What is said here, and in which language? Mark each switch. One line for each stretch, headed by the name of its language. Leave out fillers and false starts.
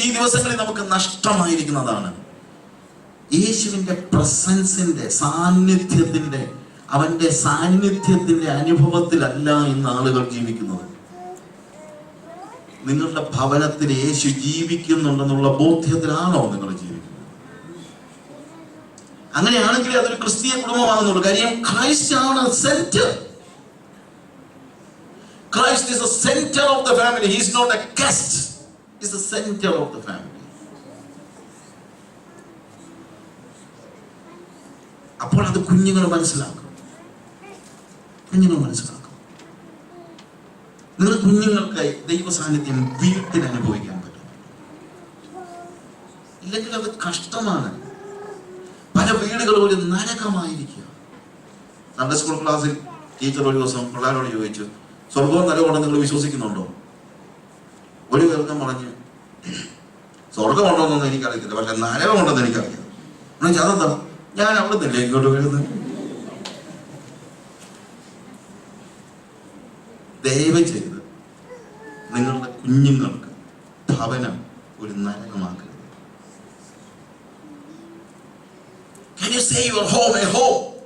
Malayalam: ഈ ദിവസങ്ങളിൽ നമുക്ക് നഷ്ടമായിരിക്കുന്നതാണ് യേശുവിന്റെ പ്രസൻസിന്റെ സാന്നിധ്യത്തിന്റെ, അവന്റെ സാന്നിധ്യത്തിന്റെ അനുഭവത്തിലല്ല ഇന്ന് ആളുകൾ ജീവിക്കുന്നത്. നിങ്ങളുടെ ഭവനത്തിൽ യേശു ജീവിക്കുന്നുണ്ടെന്നുള്ള ബോധ്യത്തിലാണോ നിങ്ങൾ ജീവിക്കുന്നത്? അങ്ങനെയാണെങ്കിൽ അതൊരു ക്രിസ്തീയ കുടുംബമാണെന്നുള്ളൂ. കാര്യം ക്രൈസ്റ്റ് ആണ് centre.
English: Christ is the center of the family. He is not a guest. He is the center of the family.
Malayalam: അപ്പോൾ അത് കുഞ്ഞുങ്ങൾ മനസ്സിലാക്കും. നിങ്ങൾ കുഞ്ഞുങ്ങൾക്ക് ദൈവ സാന്നിധ്യം വീട്ടിൽ അനുഭവിക്കാൻ പറ്റും. ഇല്ലെങ്കിൽ അത് കഷ്ടമാണ്. പല വീടുകളും ഒരു നരകമായിരിക്കുക. സൺഡേ സ്കൂൾ ക്ലാസ്സിൽ ടീച്ചർ ഒരു ദിവസം പിള്ളേരോട് ചോദിച്ചു, സ്വർഗവും നരകമുണ്ടെന്ന് നിങ്ങൾ വിശ്വസിക്കുന്നുണ്ടോ? ഒരു പേർക്കും പറഞ്ഞ് സ്വർഗമുണ്ടോന്നൊന്നും എനിക്കറിയത്തില്ല, പക്ഷെ നരകമുണ്ടെന്ന് എനിക്കറിയാം. അതെന്താ? ഞാൻ അവിടെ നിന്നല്ലേ ഇങ്ങോട്ട് വരുന്നത്. ദയവ് ചെയ്ത് നിങ്ങളുടെ കുഞ്ഞുങ്ങൾക്ക് ഭവനം ഒരു നരകമാക്കരുത്.
English: Can you say your home a home?